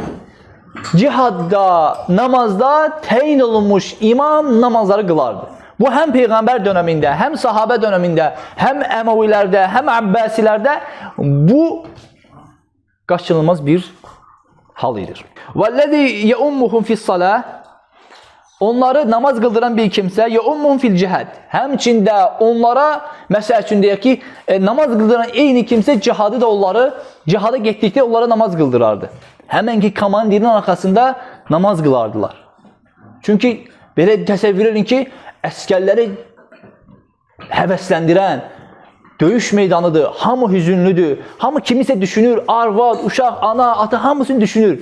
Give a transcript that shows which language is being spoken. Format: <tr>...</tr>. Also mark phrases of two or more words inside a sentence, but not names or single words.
<az>Cihadda, namazda təyin olunmuş imam namazları qılardı. Bu həm Peyğəmbər dönəmində, həm sahabə dönəmində, həm Əməvilərdə, həm Əbbasilərdə bu qaçınılmaz bir hal edir.</az> <ar>وَالَّذِي يَؤُمُّهُمْ فِي الصَّلَاةِ</ar> <az>Onları namaz qıldıran bir kimsə</az> <ar>يَؤُمُّهُمْ فِي الْجِهَادِ</ar> <az>Həmçində onlara, məsəl üçün deyək ki, namaz qıldıran eyni kimsə cihadı da onları, cihada getdikdə onlara namaz qıldırardı. Həmən ki, komandirin arxasında namaz qılardılar. Çünki belə təsəvvür edin ki, əskərləri həvəsləndirən döyüş meydanıdır, hamı hüzünlüdür, hamı kimisə düşünür, arvad, uşaq, ana, ata hamısını düşünür.</az>